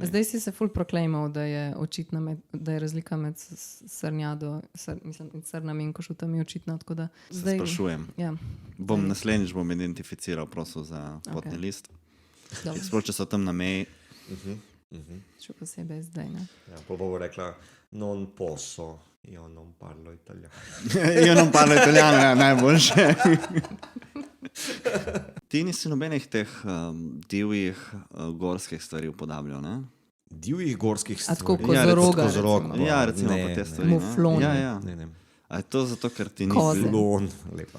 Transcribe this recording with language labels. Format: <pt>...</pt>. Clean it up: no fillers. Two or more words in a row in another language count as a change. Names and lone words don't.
<sl>Zdaj si se ful proklejmal, da je očitna da je razlika med srnami in košutami očitna. Se sprašujem. Ja. Naslednjič bom identificiral, prosil za potni list. Sploh, če so tam na meji. Še posebej zdaj, ne? Ja, pa bo rekla,</sl> <it>non posso, io non parlo italiano. Io non parlo italiano,</it> <sl>ja, najboljše. Ti nisi nobenih teh divjih gorskih stvari upodabljal, ne? Divjih gorskih stvari? A tako kozoroga? Ja, recimo pa te stvari. Muflon. Ja. Ne. A je to zato, ker ti ni Muflon, lepa.</sl>